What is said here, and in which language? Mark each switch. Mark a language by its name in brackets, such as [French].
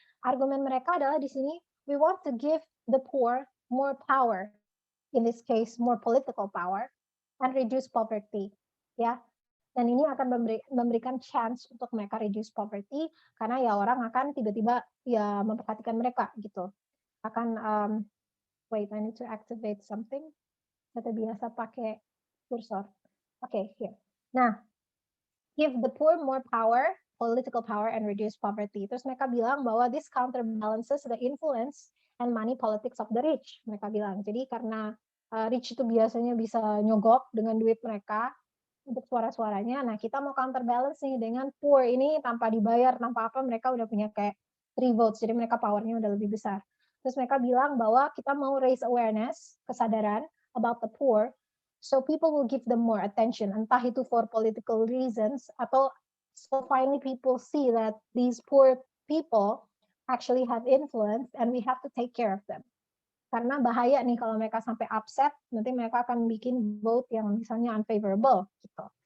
[Indonesian] Argumen mereka adalah di sini, [English] we want to give the poor more power, in this case more political power, and reduce poverty ya. [Indonesian] Dan ini akan memberikan chance untuk mereka [English] reduce poverty, [Indonesian] karena ya orang akan tiba-tiba ya memperhatikan mereka gitu. [English] Akan wait, I need to activate something. [Indonesian] Kita biasa pakai cursor. [English] Okay, here. Nah, give the poor more power, political power, and reduce poverty. [Indonesian] Terus mereka bilang bahwa [English] this counterbalances the influence and money politics of the rich. [Indonesian] Mereka bilang, jadi karena rich itu biasanya bisa nyogok dengan duit mereka untuk suara-suaranya, nah kita mau counterbalance nih dengan poor ini tanpa dibayar, tanpa apa, mereka udah punya kayak 3 votes, jadi mereka powernya udah lebih besar. Terus mereka bilang bahwa kita mau [English] raise awareness, [Indonesian] kesadaran, [English] about the poor, so people will give them more attention, [Indonesian] entah itu [English] for political reasons [Indonesian] atau [English] so finally people see that these poor people actually have influence and we have to take care of them. [Indonesian] Karena bahaya nih kalau mereka sampai upset, nanti mereka akan bikin vote yang misalnya unfavorable gitu.